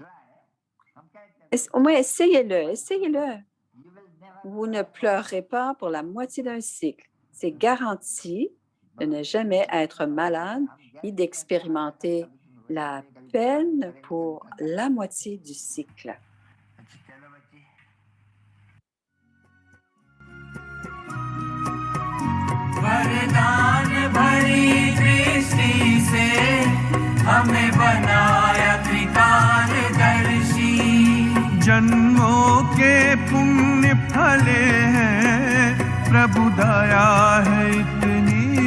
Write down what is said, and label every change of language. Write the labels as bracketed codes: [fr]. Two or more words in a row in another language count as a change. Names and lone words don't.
[fr] Au moins, essayez-le. Vous ne pleurerez pas pour la moitié d'un cycle. C'est garanti de ne jamais être malade et d'expérimenter la peine pour la moitié du cycle. [hi] वरदान भरी दृष्टि से हमें बनाया त्रिकालदर्शी जन्मों के पुण्य फले हैं प्रभु दया है इतनी